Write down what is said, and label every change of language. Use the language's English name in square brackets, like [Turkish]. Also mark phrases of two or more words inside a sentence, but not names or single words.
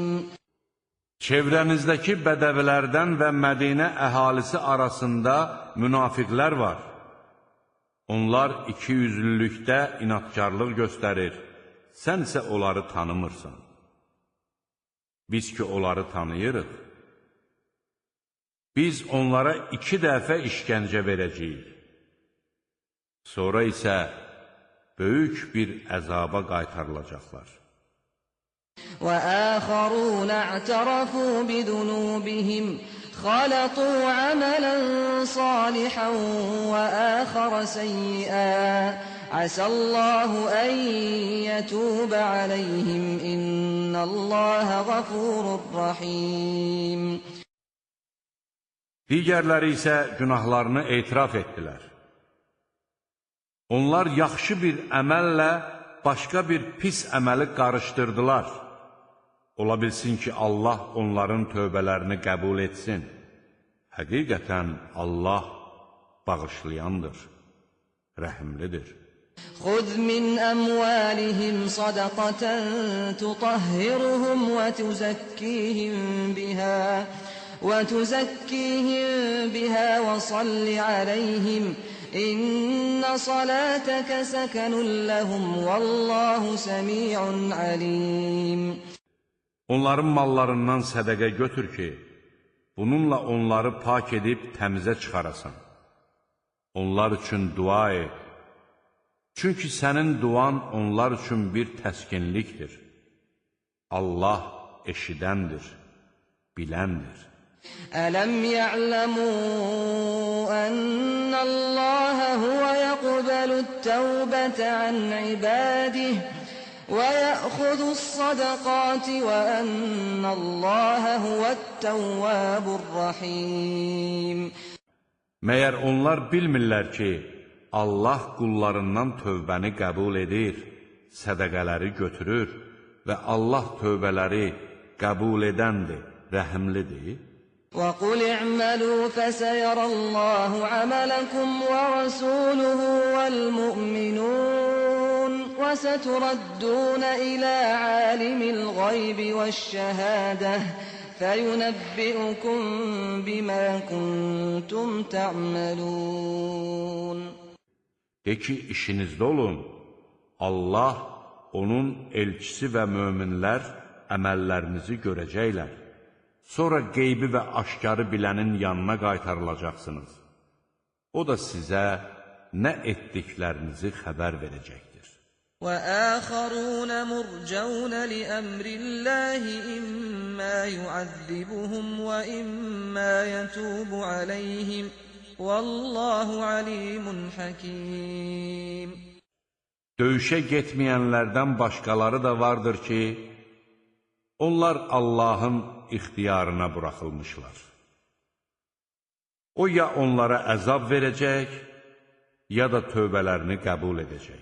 [Azerbaijani] Çevrənizdəki bədəvilərdən və Mədinə əhalisi arasında münafiqlər var. Onlar ikiyüzlülükdə inatkarlıq göstərir, sən isə onları tanımırsan. Biz ki, onları tanıyırıq. Biz onlara 2 dəfə işgəncə verəcəyik. Sonra isə böyük bir əzaba qaytarılacaqlar. [Arabic] وَآخَرُونَ اعْتَرَفُوا بِذُنُوبِهِمْ خَلَطُوا عَمَلًا صَالِحًا وَآخَرَ سَيِّئًا عَسَى اللَّهُ أَن يَتُوبَ عَلَيْهِمْ إِنَّ اللَّهَ غَفُورٌ رَّحِيمٌ. [Azerbaijani] Digərləri isə günahlarını etiraf etdilər. Onlar yaxşı bir əməllə başqa bir pis əməli qarışdırdılar. Ola bilsin ki, Allah onların tövbələrini qəbul etsin. Həqiqətən Allah bağışlayandır, rəhimlidir. [Arabic] خُذْ مِنْ أَمْوَالِهِمْ صَدَقَةً تُطَهِّرُهُمْ وَتُزَكِّيهِمْ بِهَا وَصَلِّ عَلَيْهِمْ إِنَّ صَلَاتَكَ سَكَنٌ لَهُمْ وَاللَّهُ سَمِيعٌ عَلِيمٌ. [Azerbaijani] Onların mallarından sədəqə götür ki, bununla onları pak edib təmizə çıxarasan. Onlar üçün dua et. Çünki sənin duan onlar üçün bir təskinlikdir. Allah eşidəndir, biləndir. [Arabic] أَلَمْ يَعْلَمُوا أَنَّ اللَّهَ هُوَ يَقْبَلُ التَّوْبَةَ عَنْ عِبَادِهِ وَيَأْخُذُ الصَّدَقَاتِ وَأَنَّ اللَّهَ هُوَ التَّوَّابُ الرَّحِيمُ. [Azerbaijani] Məyər onlar bilmirlər ki, Allah qullarından tövbəni qəbul edir, sədəqələri götürür və Allah tövbələri qəbul edəndir, rəhimlidir. [Arabic] وَقُلِ اعْمَلُوا فَسَيَرَى اللَّهُ عَمَلَكُمْ وَرَسُولُهُ وَالْمُؤْمِنُونَ وَسَتُرَدُّونَ إِلَى عَالِمِ الْغَيْبِ وَالشَّهَادَةِ فَيُنَبِّئُكُم بِمَا كُنتُمْ تَعْمَلُونَ. [Azerbaijani] De ki, işinizdə olun, Allah, onun elçisi və möminlər əməllərinizi görəcəklər. Sonra qeybi və aşkarı bilənin yanına qaytarılacaqsınız. O da sizə nə etdiklərinizi xəbər verəcəkdir. [Arabic] وَآخَرُونَ مُرْجَوْنَ لِأَمْرِ اللَّهِ إِمَّا يُعَذِّبُهُمْ وَإِمَّا يَتُوبُ عَلَيْهِمْ وَاللَّهُ عَلِيمٌ حَكِيمٌ. [Azerbaijani] Döyüşə getməyənlərdən başqaları da vardır ki, onlar Allahın ixtiyarına buraxılmışlar. O ya onlara əzab verəcək, ya da tövbələrini qəbul edəcək.